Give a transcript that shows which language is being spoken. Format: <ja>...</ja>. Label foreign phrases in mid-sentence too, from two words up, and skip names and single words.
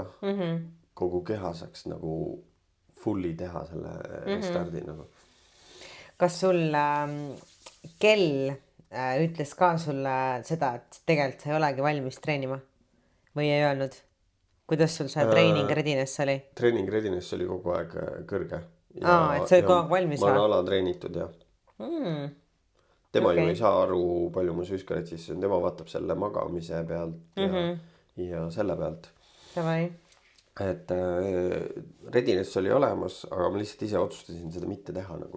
<et>Kogu keha saaks nagu fully teha selle restardi nagu. Kas sul kell ütles ka sulle seda, et tegelikult sa ei olegi valmis treenima või ei öelnud? Kuidas sul see</et> <en>training readiness</en> <et>oli?</et> <en>Training readiness</en> <et>oli kogu aeg kõrge. Et sa olid kogu aeg valmis või? Ma olen alatreenitud ja tema ju ei saa aru, palju ma süskarit siis, tema vaatab selle magamise pealt ja selle pealt. Davai. Et readiness oli olemas, aga ma lihtsalt ise otsustasin seda mitte teha nagu.</et>